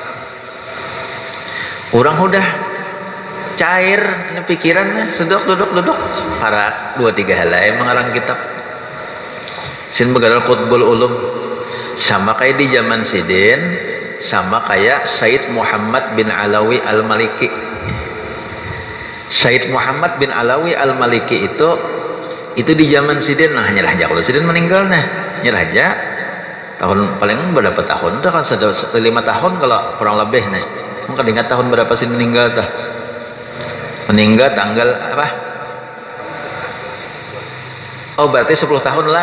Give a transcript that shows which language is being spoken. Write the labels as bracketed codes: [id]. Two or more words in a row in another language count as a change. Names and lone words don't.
[bjn] Orang udah cair ini pikirannya, duduk. Para 2-3 helai mengarang kitab. Sin bergelar Qutbul Ulum. Sama kayak di zaman sidin, sama kayak Said Muhammad bin Alawi Al-Maliki. Said Muhammad bin Alawi Al-Maliki itu di zaman sidin. Nah, nyerah aja kalau sidin meninggal nah, nyerah aja tahun paling berapa tahun tuh kan 5 tahun kalau kurang lebih nih. Mungkin ingat tahun berapa sidin meninggal tuh? Meninggal tanggal apa? Oh, berarti 10 tahun lah.